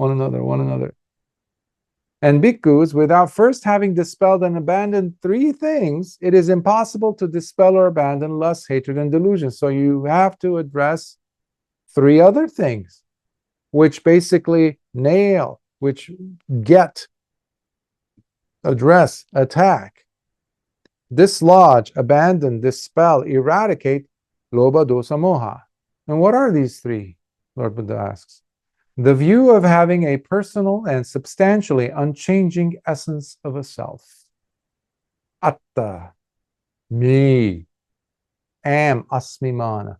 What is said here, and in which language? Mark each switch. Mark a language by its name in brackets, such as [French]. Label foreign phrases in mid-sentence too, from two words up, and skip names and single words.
[English] And bhikkhus, without first having dispelled and abandoned three things, it is impossible to dispel or abandon lust, hatred, and delusion. So you have to address three other things, which basically nail, which get, address, attack, dislodge, abandon, dispel, eradicate [Pali] lobha, dosa, moha. [English] And what are these three? Lord Buddha asks. The view of having a personal and substantially unchanging essence of a self. [Pali] Atta, me, am asmimana.